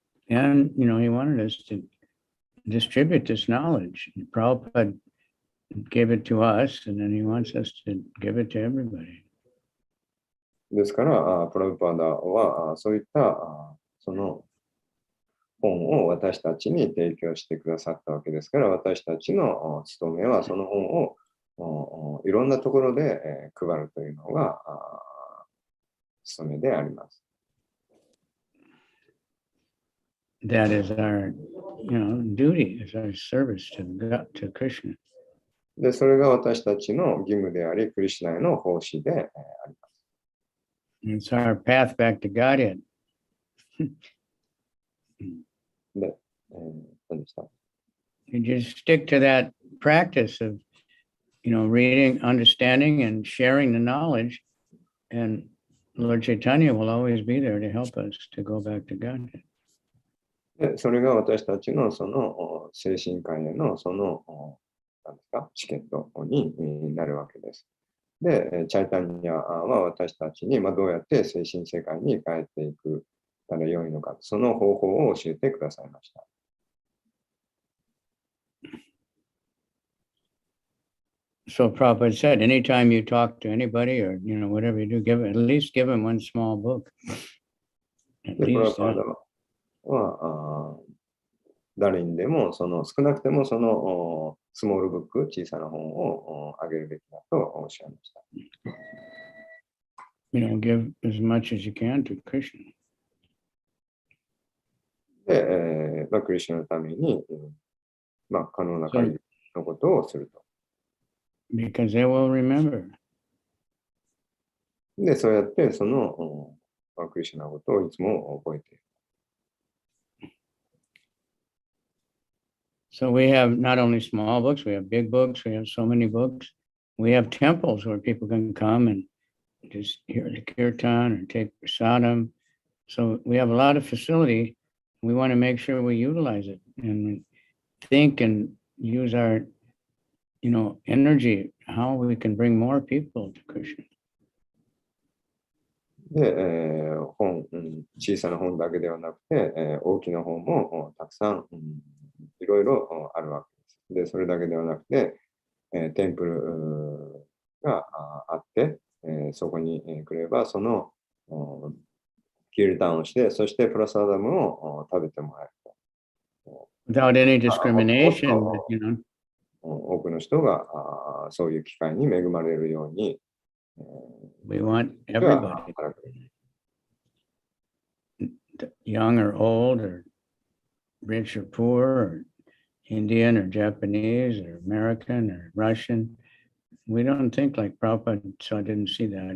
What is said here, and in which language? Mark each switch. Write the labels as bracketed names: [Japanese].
[English] And, he wanted us to distribute this knowledge. Prabhupada gave it to us, and then he wants us to give it to everybody. [Japanese] ですから、プラブパダはそういったその本を私たちに提供してくださったわけですから、私たちの務めはその本をいろんなところで配るというのが務めであります。 [English] That is our, duty, is our service to Krishna. [Japanese] で、それが私たちの義務であり、クリシュナへの奉仕であります。 [English] It's our path back to Godhead. [Japanese] で、何でした？ [English] You just stick to that practice of, reading, understanding, and sharing the knowledge, and Lord Chaitanya will always be there to help us to go back to Godhead. [Japanese] で、それが私たちのその精神界へのそのチケットになるわけです。で、チャイタニアは私たちにどうやって精神世界に帰っていくたらよいのか、その方法を教えてくださいました。 [English] So Prabhupada said, anytime you talk to anybody or, whatever you do, at least give them one small book. [Japanese] で、プラパーダは誰にでも少なくてもそのスモールブック、小さな本をあげるべきだとおっしゃいました。 [English] Give as much as you can to Krishna. [Japanese] で、クリシュナのために、可能な限りのことをすると。 [English] Because they will remember. [Japanese] で、そうやってそのクリシュナのことをいつも覚えている。 [English] So we have not only small books, we have big books, we have so many books. We have temples where people can come and just hear the kirtan or take prasadam. So we have a lot of facility. We want to make sure we utilize it and think and use our, energy, how we can bring more people to Krishna. [Japanese] で、本、小さな本だけではなくて、大きな本もたくさん、いろいろあるわけです。で、それだけではなくて、テンプルがあって、そこに来れば、そのキルタンをして、そしてプラサダムを食べてもらえると。 [English] Without any discrimination, [Japanese] 多くの人がそういう機会に恵まれるように、 [English] we want everybody, young or old, or rich or poor, or Indian or Japanese or American or Russian. We don't think like Prabhupada didn't see that.